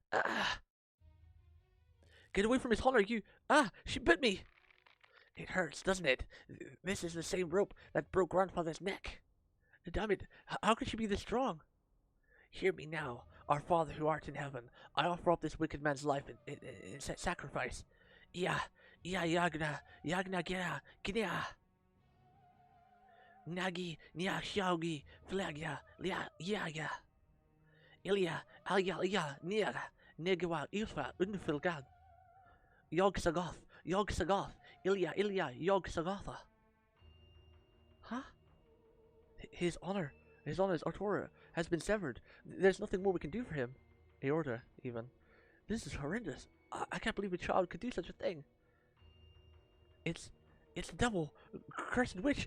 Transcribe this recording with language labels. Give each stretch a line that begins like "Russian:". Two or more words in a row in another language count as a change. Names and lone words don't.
English: Get away from His Honor, you. She bit me. It hurts, doesn't it? This is the same rope that broke grandfather's neck. Damn it, how could she be this strong? Hear me now, our Father who art in heaven. I offer up this wicked man's life in sacrifice. Yagna, gina. Nagi, nia, xiaogi, flagya, yaga. Ilya, alya, niaga, negawa, ilfa, unfilgad. Yog Sagoth, Ilya, Yog Sagotha. Huh? His Honor's Artura has been severed. There's nothing more we can do for him. Aorta, even. This is horrendous. I can't believe a child could do such a thing. It's the devil. Cursed witch.